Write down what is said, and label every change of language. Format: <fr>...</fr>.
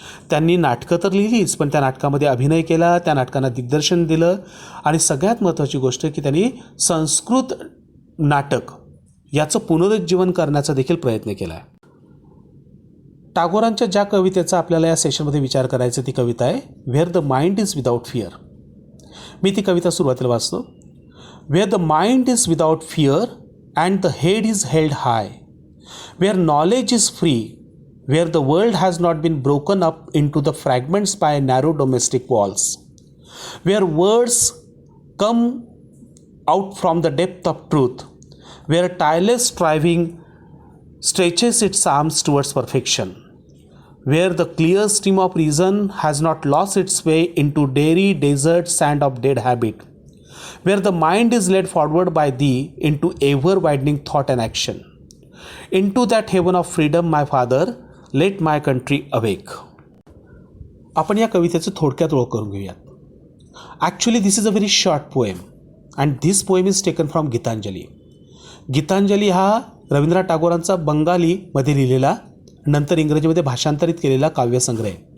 <mr>त्यांनी नाटकं तर लिहिलीच, पण त्या नाटकामध्ये अभिनय केला, त्या नाटकांना दिग्दर्शन दिलं आणि सगळ्यात महत्त्वाची गोष्ट की त्यांनी संस्कृत नाटक याचं पुनरुज्जीवन करण्याचा देखील प्रयत्न केला आहे. टागोरांच्या ज्या कवितेचा आपल्याला या सेशनमध्ये विचार करायचा ती कविता आहे</mr> <en>Where the mind is without fear.</en> <mr>मी ती कविता सुरुवातीला वाचतो.</mr> <en>Where the mind is without fear and the head is held high, where knowledge is free, where the world has not been broken up into the fragments by narrow domestic walls, where words come out from the depth of truth, where tireless striving stretches its arms towards perfection, where the clear stream of reason has not lost its way into dreary desert sand of dead habit, where the mind is led forward by thee into ever widening thought and action, into that heaven of freedom, my father, let my country awake.</en> <mr>आपण या कवितेचं थोडक्यात ओळख करून घेऊयात.</mr> <en>Actually this is a very short poem and this poem is taken from Gitanjali.</en> <mr>Gitanjali हा रवींद्रनाथ टागोरांचा बंगालीमध्ये लिहिलेला, नंतर इंग्रजीमध्ये भाषांतरित केलेला काव्यसंग्रह आहे.</mr>